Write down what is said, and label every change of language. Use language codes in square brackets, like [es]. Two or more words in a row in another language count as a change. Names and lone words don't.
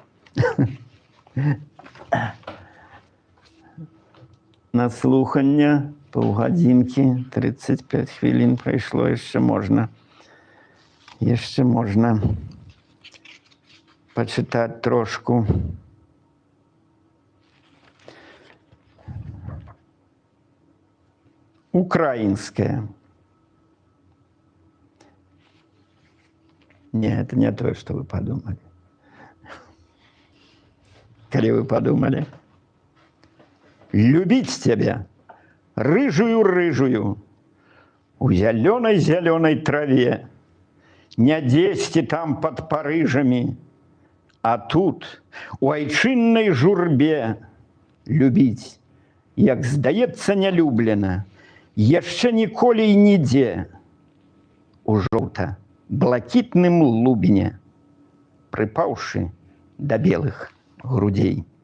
[be] На слуханне паўгадзінкі, 35 хвілін прайшло, яшчэ можна. Яшчэ можна пачытаць трошку. [ru] Украинская. Нет, это не то, что вы подумали. Коли вы подумали. Любить тебя, рыжую-рыжую, [be] у зялёнай-зялёнай траве, не дзесьці там под Парыжамі, а тут, у айчыннай журбе, любіць, як здаецца нялюблена, яшчэ ніколі і нідзе, у жоўта-блакітным лубене, прыпаўшы да белых грудзей.